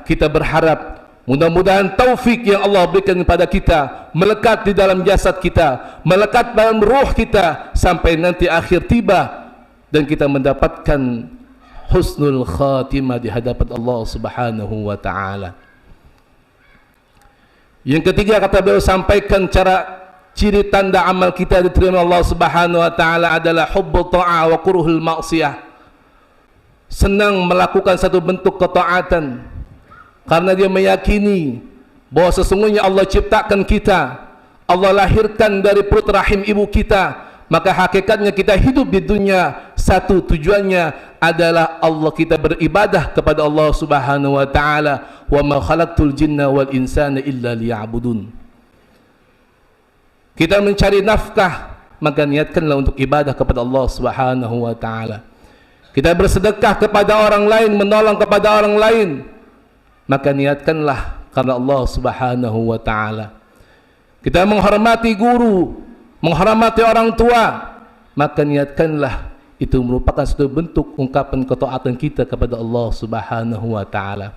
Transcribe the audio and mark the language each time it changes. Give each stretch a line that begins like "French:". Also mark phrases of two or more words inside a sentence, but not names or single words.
Indonesian: Kita berharap mudah-mudahan taufik yang Allah berikan kepada kita melekat di dalam jasad kita, melekat dalam ruh kita, sampai nanti akhir tiba dan kita mendapatkan
Arabic: حسن الخاتمة
Indonesian: di hadapan Allah
Arabic: سبحانه وتعالى.
Indonesian: Yang ketiga kata beliau sampaikan cara ciri tanda amal kita diterima Allah
Arabic: سبحانه وتعالى
Indonesian: adalah
Arabic: حب الطاعة وكره المعصية.
Indonesian: Senang melakukan satu bentuk ketaatan karena dia meyakini bahawa sesungguhnya Allah ciptakan kita, Allah lahirkan dari perut rahim ibu kita, maka hakikatnya kita hidup di dunia satu tujuannya adalah Allah, kita beribadah kepada Allah
Arabic: سبحانه وتعالى. وما خلقت الجن والإنس إلا ليعبدون.
Indonesian: Kita mencari nafkah, maka niatkanlah untuk ibadah kepada Allah
Arabic: سبحانه وتعالى.
Indonesian: Kita bersedekah kepada orang lain, menolong kepada orang lain, maka niatkanlah karena Allah
Arabic: سبحانه وتعالى.
Indonesian: Kita menghormati guru, menghormati orang tua, maka niatkanlah itu merupakan satu bentuk ungkapan ketaatan kita kepada Allah
Arabic: سبحانه وتعالى.